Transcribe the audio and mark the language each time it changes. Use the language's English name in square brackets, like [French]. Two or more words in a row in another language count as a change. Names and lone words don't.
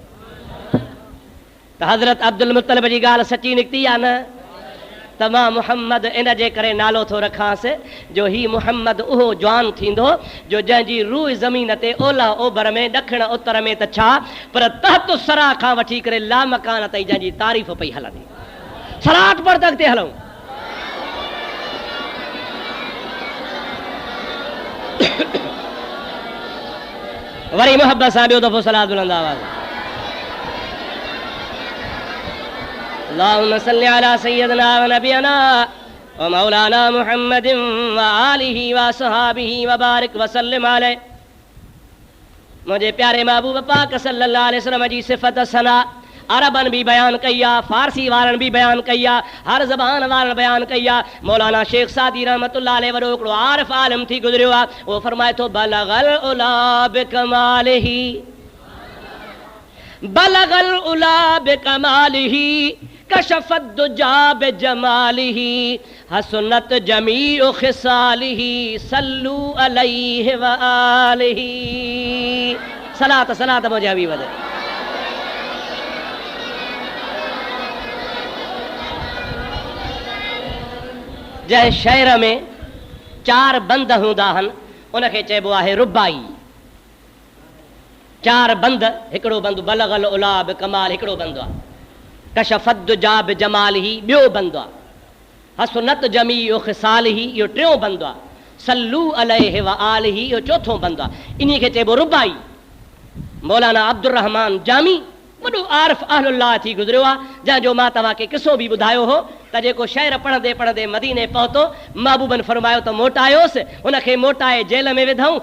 [Sindhi] त हज़रत अब्दुल मुत्तलिब जी ॻाल्हि सची निकिती आहे न, त मां मुहम्मद इन जे करे नालो थो रखांसि जो ही मुहम्मद उहो जवान थींदो जो जंहिंजी रूह ज़मीन ते ओलह ओभर में, ॾखिण उत्तर में त छा, पर [Arabic] تحت الثرى [Sindhi] खां वठी करे लामकान ताईं जंहिंजी तारीफ़ पई हलंदी। सलात पढ़ त अॻिते हलूं। वरी मोहब्बत सां ॿियो दफ़ो सलात बुलंद आवाज़। [Arabic] اللهم صل على سيدنا ونبينا ومولانا محمد وآله وأصحابه وبارك وسلم عليه. [Sindhi] मुंहिंजे प्यारे महबूब पाक [Arabic] صلى الله عليه وسلم [Sindhi] जी सिफ़त सना अरबन भी बयान कई आहे, फारसी वारनि भी बयान कई आहे, हर ज़बान वारनि बयान कई आहे। मौलाना शेख सादी [Arabic] رحمة الله عليه [Sindhi] वॾो हिकिड़ो आरिफ आलिम थी गुज़रियो आहे, उहो फरमाए थो [Arabic] بلغ العلى بكماله بلغ العلى بكماله كشف الدجى بجماله حسنت جميع خصاله صلوا عليه وآله. [Sindhi] सलात सलात मुंहिंजे हबीब ते। जंहिं शहर में 4 बंद हूंदा आहिनि उनखे चइबो आहे रुबाई। 4 बंद, हिकिड़ो बंद [Arabic] بلغ العلى بكمال [Sindhi] हिकिड़ो बंद आहे, [Arabic] كشف الدجى بجماله [Sindhi] ॿियो बंद आहे, [Arabic] حسنت جميع خصاله [Sindhi] इहो टियों बंद आहे, [Arabic] صلوا عليه وآله [Sindhi] इहो चौथों बंद आहे। इन्ही खे चइबो रुबाई। मौलाना अब्दुर रहमान जामी वॾो आरिफ अहलुल्लाह थी गुज़रियो आहे, जंहिंजो मां तव्हांखे किसो बि ॿुधायो हो त जेको शहर पढ़ंदे पढ़ंदे मदीने पहुतो, महबूबन फरमायो त मोटायोसि, हुनखे मोटाए जेल में विधऊं।